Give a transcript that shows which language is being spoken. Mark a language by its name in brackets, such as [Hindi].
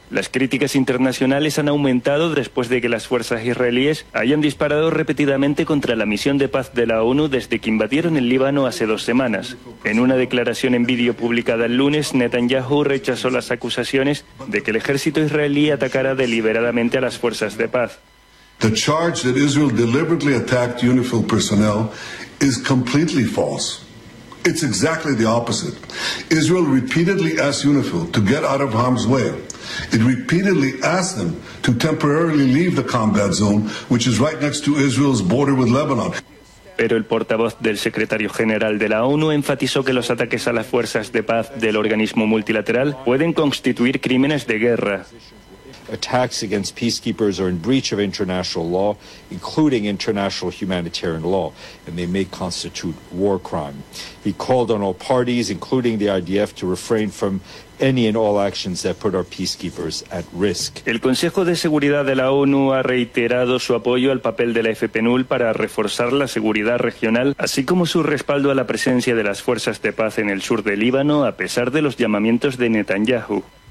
[Spanish] Las críticas internacionales han aumentado después de que las fuerzas israelíes hayan disparado repetidamente contra la misión de paz de la ONU desde que invadieron el Líbano hace dos semanas. En una declaración en vídeo publicada el lunes, Netanyahu rechazó las acusaciones de que el ejército israelí atacara deliberadamente a las fuerzas de paz. [English] The charge that Israel deliberately attacked UNIFIL personnel is completely false. It's exactly the opposite. Israel repeatedly asked UNIFIL to get out of harm's way. It repeatedly asked them to temporarily leave the combat zone, which is right next to Israel's border with Lebanon. [Spanish] Pero el portavoz del secretario general de la ONU enfatizó que los ataques a las fuerzas de paz del organismo multilateral pueden constituir crímenes de guerra. [English] Attacks against peacekeepers are in breach of international law, including international humanitarian law, and they may constitute war crime. He called on all parties, including the IDF, to refrain from any and all actions that put our peacekeepers at risk. [Spanish] El Consejo de Seguridad de la ONU ha reiterado su apoyo al papel de la FPNUL para reforzar la seguridad regional, así como su respaldo a la presencia de las fuerzas de paz en el sur de Líbano, a pesar de los llamamientos de Netanyahu.